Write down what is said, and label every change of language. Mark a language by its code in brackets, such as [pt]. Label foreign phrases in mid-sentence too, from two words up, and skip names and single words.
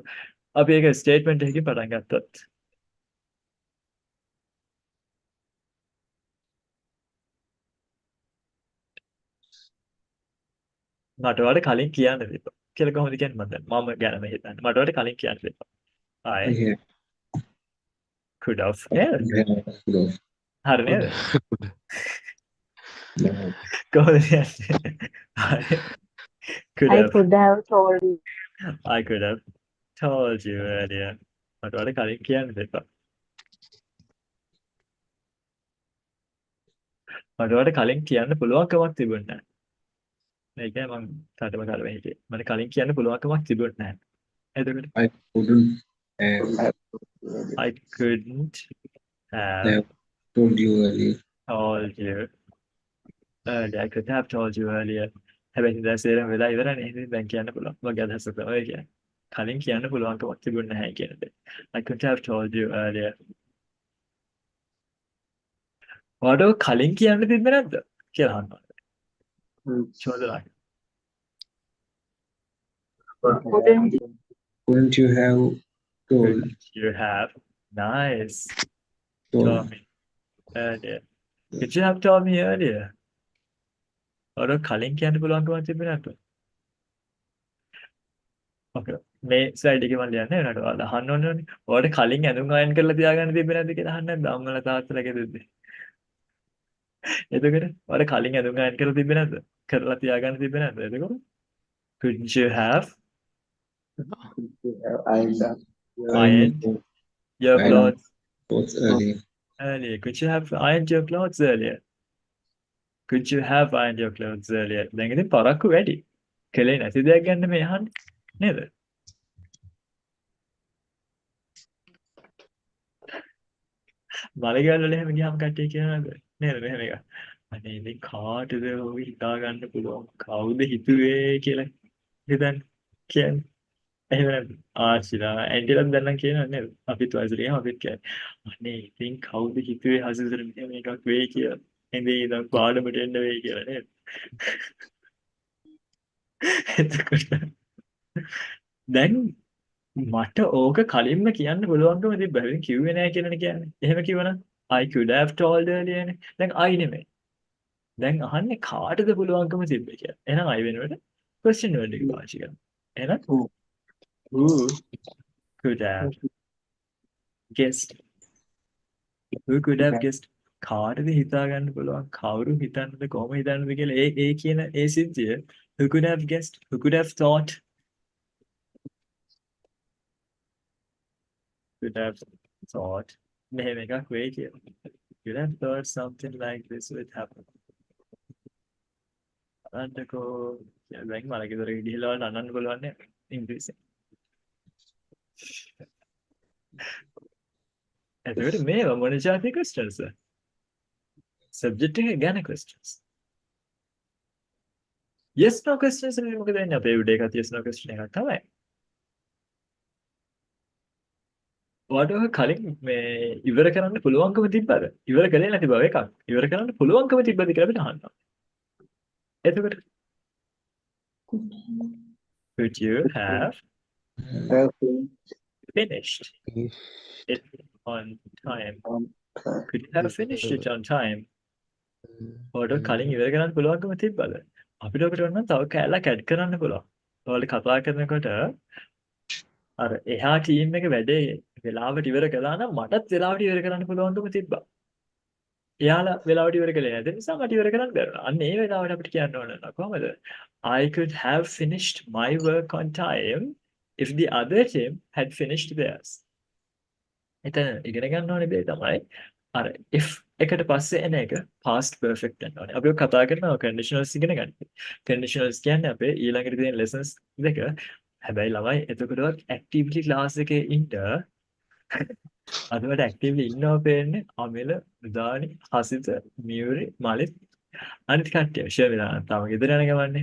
[si] අපි ඒක ස්ටේට්මන්ට් එකකින් පටන් ගත්තොත්. මට වඩා කලින් කියන්න දෙපා. කියලා කොහොමද කියන්නේ මම දැන් මම ගැනම හිතන්නේ. මට වඩා කලින් කියන්න දෙපා. [en] I I have could have helped. could have [si] හරි නේද? no, කොහොමද කියන්නේ? [en] I could I have could have told you. I could have told you earlier. [si] මට වඩා කලින් කියන්න දෙපා. මට වඩා කලින් කියන්න පුළුවන්කමක් තිබුණේ නැහැ. ඒ කියන්නේ මම තාටම කරවෙ හිටියේ. මට කලින් කියන්න පුළුවන්කමක් තිබුණේ නැහැ. එතකොට [en] I couldn't have I couldn't have have told you earlier. told you earlier. I could have told you earlier. [si] හැබැයි දැන් සේරම වෙලා ඉවරනේ. ඉතින් දැන් කියන්න පුළුවන්. මගේ අදහස තමයි කියන්නේ. කලින් කියන්න පුළුවන්කමක් තිබුණේ නැහැ කියන දේ. [en] I could have told you earlier. [si] ඔයාලට කලින් කියන්න තිබ්බේ නැද්ද කියලා අහනවා. චෝදනා. [en] Couldn't Couldn't you have told Could you have nice told told me earlier? Could you have told me earlier? [si] ඔයාලට කලින් කියන්න පුළුවන්කමක් තිබ්බේ නැද්ද? ඔකේ. මේ ස්ලයිඩ් එකේ මම ලියන්නේ නේද? ඔයාලා අහන්න ඕනේ. ඔයාලට කලින් ඇඳුම් අයන් කරලා තියාගන්න තිබ්බේ නැද්ද කියලා අහන්නේ නැද්ද? අම්මලා තාත්තලා ගෙදරදී. එතකොට ඔයාලට කලින් ඇඳුම් අයන් කරලා තිබ්බේ නැද්ද? කරලා තියාගන්න තිබ්බේ නැද්ද? එතකොට [en] couldn't you have ironed ironed your ironed clothes clothes earlier? earlier? Could you have ironed your clothes earlier? Could you have ironed your clothes earlier? [si] දැන් ඉතින් පරක්කු වැඩි. කලේ නැති දෙයක් ගන්න මේ අහන්නේ නේද? මලගල් වල එහෙම ගියාම කට්ටිය කියනවාද නේද මෙහෙම එක. අනේ ඉතින් කාටද ඔය හිතා ගන්න පුළුවන් කවුද හිතුවේ කියලා හිතන්න කියන්නේ. එහෙම නැද්ද? ආශිලා ඇන්ටිලත් දැන් නම් කියනවා නේද? අපිත් වයසට ගියාම අපිත් කියන්නේ. අනේ ඉතින් කවුද හිතුවේ හසිතර මෙහෙම එකක් වෙයි කියලා. එඳේ ඉඳන් පාඩමට එන්න වෙයි කියලා නේද? එතකොට දැන් මට ඕක කලින්ම කියන්න පුළුවන්කම තිබ්බා. ඉතින් කිව්වේ නෑ කියලානේ කියන්නේ. එහෙම කිව්වනම් [en] I could have told earlier [si] නේ. දැන් I නෙමෙයි. දැන් අහන්නේ කාටද පුළුවන්කම තිබ්බේ කියලා. එහෙනම් I වෙනුවට [en] question word [si] එක පාවිච්චි කරනවා. එහෙනම් [en] who could have guessed? Who could have guessed? [si] කාටද හිතා ගන්න පුළුවන්? කවුරු හිතන්නද කොහොම හිතන්නද කියලා ඒ කියන ඒ සිද්ධිය [en] who could have guessed? Who could have thought? Could have thought [si] මෙහෙම එකක් වෙයි කියලා. [en] Could have thought something like this would happen. [si] අන්නකෝ දැන් මලක දොර ගිහිල්ලා නන්නන්න පුළුවන් නේ ඉංග්‍රීසියෙන්. එතකොට මේව මොන જાති questions? Subject එක ගැන questions. [en] Yes no questions [si] නේ මොකද වෙන්නේ අපේ උඩ එකත් [en] yes no question [si] එකක් තමයි. ඔයාලට කලින් මේ ඉවර කරන්න පුළුවන්කම තිබ්බද? ඉවර කළේ නැති බව එකක්. ඉවර කරන්න පුළුවන්කම තිබ්බද කියලා අපිට අහන්න. එතකොට [en] could you have finished it on time? [si] Could you have finished it on time? ඔයාලට කලින් ඉවර කරන්න පුළුවන්කම තිබ්බද? අපිට ඔකට වන්න තව කැලක් ඇඩ් කරන්න පුළුවන්. ඔයාලා කතා කරනකොට අර එහා ටීම් එක වැඩේ වෙලාවට ඉවර කළා නම් මටත් වෙලාවට ඉවර කරන්න පුළුවන්කම තිබ්බා. එයාලා වෙලාවට ඉවර කළේ නැති නිසා මට ඉවර කරන්න බැරුණා. අන්න ඒ වෙලාවට අපිට කියන්න ඕන නේද කොහමද? [en] I could have finished my work on time if the other team had finished theirs. [si] එතන ඉගෙන ගන්න ඕනේ දේ තමයි අර if එකට පස්සේ එන එක [en] past perfect [si] වෙන්න ඕනේ. අපි ඔය කතා කරනවා conditionals ඉගෙන ගන්න. conditionals කියන්නේ අපේ ඊළඟට තියෙන lessons දෙක. හැබැයි ළමයි එතකොටවත් [en] actively class [si] එකේ ඉන්න අදවට actively ඉන්නවා පේන්නේ අමිල, උදානි, හසිත, මියුරි, මලිත් අනිත් කට්ටිය ෂෙයා වෙලා තාම ගෙදර යන ගමන්නේ.